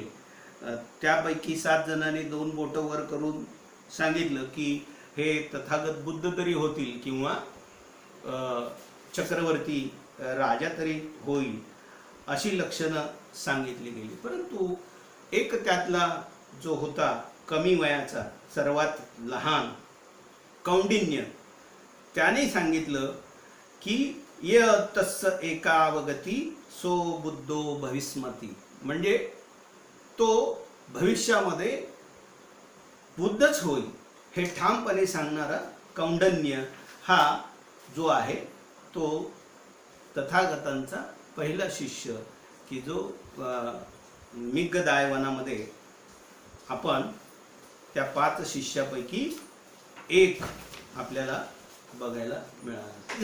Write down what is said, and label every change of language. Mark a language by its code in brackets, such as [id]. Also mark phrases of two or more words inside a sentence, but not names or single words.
[mr] त्यापैकी 7 जणांनी 2 बोटं वर करून सांगितलं की हे तथागत बुद्ध तरी होतील किंवा चक्रवर्ती राजा तरी होईल, अशी लक्षणं सांगितली गेली. परंतु एक त्यातला जो होता कमी वयाचा, सर्वात लहान कौंडिन्य, त्याने सांगितलं की [pi] य तस्स एकावगती सो बुद्धो भविष्मती, [mr] म्हणजे तो भविष्यामध्ये बुद्धच होईल हे ठामपणे सांगणारा कौंडन्य हा जो आहे तो तथागतांचा पहिला शिष्य, की जो मिग्गदायवनामध्ये आपण त्या 5 शिष्यापैकी एक आपल्याला बघायला मिळाला.